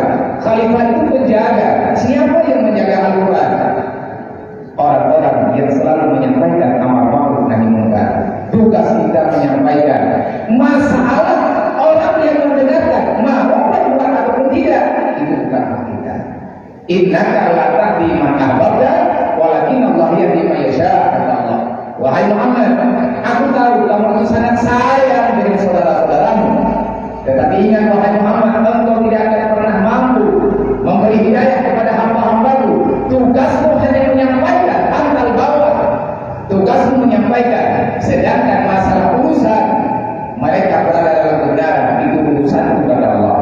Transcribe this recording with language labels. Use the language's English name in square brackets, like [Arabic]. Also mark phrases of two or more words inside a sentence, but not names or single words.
[Indonesian] Khalifah itu penjaga. Siapa yang menjaga Al-Quran? Orang-orang yang selalu menyampaikan amar ma'ruf nahi munkar. Tugas kita menyampaikan. Masalah orang yang mendengarkan mau buat ataupun tidak, itu bukan hak kita. [Arabic] إنك لا تهدي من أحببت ولكن الله يهدي من يشاء, [Indonesian] kata Allah. Wahai Muhammad, aku tahu kamu itu sangat sayang dengan saudara-saudaramu, tetapi ingat wahai Muhammad, engkau tidak akan pernah mampu memberi hidayah kepada hamba-hambaku. Tugasmu hanya menyampaikan, antal bawah. Tugasmu menyampaikan, sedangkan masalah urusan mereka berada dalam kebenaran, itu urusan kepada Allah.